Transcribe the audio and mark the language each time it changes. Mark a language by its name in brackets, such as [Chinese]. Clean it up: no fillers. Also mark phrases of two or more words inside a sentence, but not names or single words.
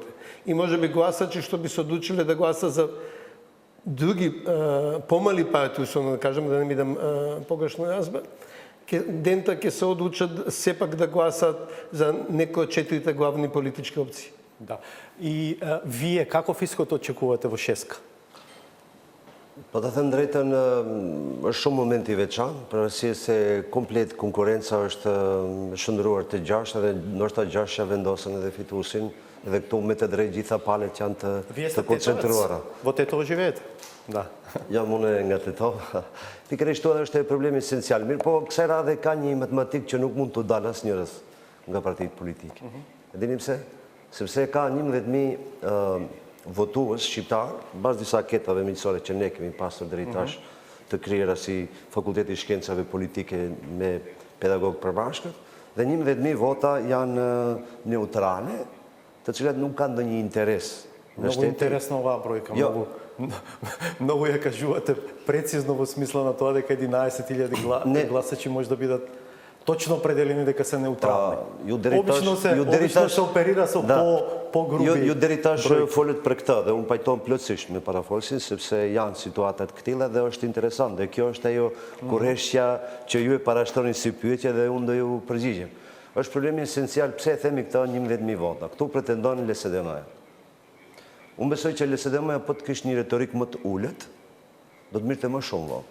[Macedonian] И може би гласачи што би се одлучиле да гласа за други помали партии, условно да кажем, да не ми дам погрешно разбар, дента ќе се одлучат сепак да гласат за некои од четирите главни политички опции. Да. И вие каков исход очекувате во шеска? [Albanian] Po të thënë drejtën, është shumë momenti veçan, për arsye se komplet konkurenca është shndruar të gjashtë dhe ndoshta gjashtja vendosen edhe fituesin, edhe këtu me të drejtë gjitha palët janë të koncentruara. [Macedonian] Во Тетово живеете? Да. [Albanian] Jam unë nga Tetovo. Pikërisht edhe është problemi esencial. Mirë, po kësaj radhe ka një matematikë që nuk mund të dalë asnjërs nga partitë politike. E dini pse? Sepse ka 11.000 votues shqiptar, bazë disa anketave miqësore që ne kemi pasur deri tash të krijera si Fakulteti i Shkencave Politike me pedagogë përbashkët, dhe 11.000 vota janë neutrale, të cilat nuk kanë ndonjë interes. [Macedonian] Много интересна оваа бројка, многу ја кажувате прецизно во смисла на тоа дека 11.000 гласачи може да бидат точно определени дека се неутрални. Обично се оперира со по-груби. [Albanian] Ju deri tash folët për këtë dhe unë pajton plotësisht me parafolsin sepse janë situatat këtilla dhe është interesant dhe kjo është ajo kurreshja që ju e parashtoni si pyetje dhe unë do ju përgjigjem. Është problemi esencial pse e themi këtë 11.000 vota. Ktu pretendon LSDM-ja. Unë besoj që LSDM-ja po të kishte një retorik më të ulët, do të mirte më shumë vot.